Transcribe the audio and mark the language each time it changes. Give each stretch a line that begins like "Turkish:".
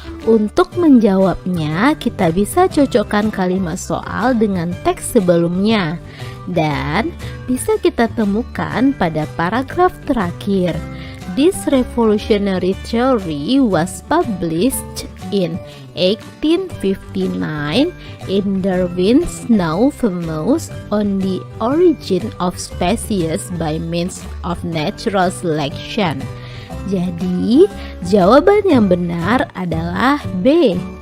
Indonesian: Untuk menjawabnya, kita bisa cocokkan kalimat soal dengan teks sebelumnya. Dan bisa kita temukan pada paragraf terakhir.
English: This revolutionary theory was published in 1859 in Darwin's now famous On the Origin of Species by Means of Natural Selection.
Indonesian: Jadi, jawaban yang benar adalah B.